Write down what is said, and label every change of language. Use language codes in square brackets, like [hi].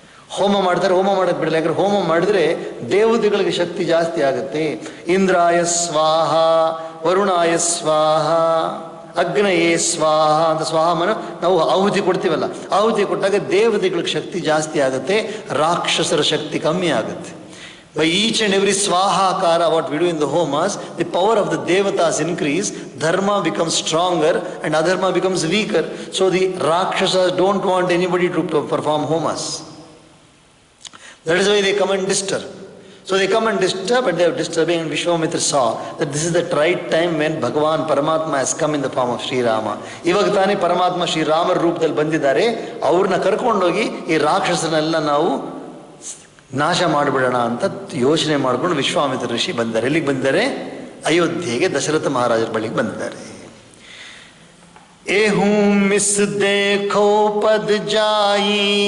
[kn] ಹೋಮ ಮಾಡ್ತಾರೆ, ಹೋಮ ಮಾಡೋಕ್ಕೆ ಬಿಡಲ್ಲ. ಯಾಕಂದ್ರೆ ಹೋಮ ಮಾಡಿದ್ರೆ ದೇವತೆಗಳಿಗೆ ಶಕ್ತಿ ಜಾಸ್ತಿ ಆಗುತ್ತೆ. ಇಂದ್ರಾಯ ಸ್ವಾಹ, ವರುಣಾಯ ಸ್ವಾಹ, ಅಗ್ನಯೇ ಸ್ವಾಹ ಅಂತ ಸ್ವಾಹವನ್ನು ನಾವು ಆಹುತಿ ಕೊಡ್ತೀವಲ್ಲ, ಆಹುತಿ ಕೊಟ್ಟಾಗ ದೇವತೆಗಳಿಗೆ ಶಕ್ತಿ ಜಾಸ್ತಿ ಆಗುತ್ತೆ, ರಾಕ್ಷಸರ ಶಕ್ತಿ ಕಮ್ಮಿ ಆಗುತ್ತೆ. [en] By each and every swahakara what we do in the homas, the power of the devatas increase, dharma becomes stronger and adharma becomes weaker. So the rakshasas don't want anybody to perform homas. That is why they come and disturb. So they come and disturb, and they are disturbing, and Vishwamitra saw that this is the right time when Bhagavan Paramatma has come in the form of Sri Rama. [kn] ಇವಾಗ ತಾನೇ ಪರಮಾತ್ಮ ಶ್ರೀ ರಾಮರ ರೂಪದಲ್ಲಿ ಬಂದಿದ್ದಾರೆ. ಅವ್ರನ್ನ ಕರ್ಕೊಂಡೋಗಿ ಈ ರಾಕ್ಷಸನೆಲ್ಲ ನಾವು ನಾಶ ಮಾಡಿಬಿಡೋಣ ಅಂತ ಯೋಚನೆ ಮಾಡ್ಕೊಂಡು ವಿಶ್ವಾಮಿತ್ರ ಋಷಿ ಬಂದಿದ್ದಾರೆ. ಎಲ್ಲಿಗೆ ಬಂದಿದ್ದಾರೆ? ಅಯೋಧ್ಯೆಗೆ, ದಶರಥ ಮಹಾರಾಜರ ಬಳಿಗೆ ಬಂದಿದ್ದಾರೆ. ಏಹೂ ಮಿಸ್ ದೇಖೋ ಪದ ಜಾಯಿ,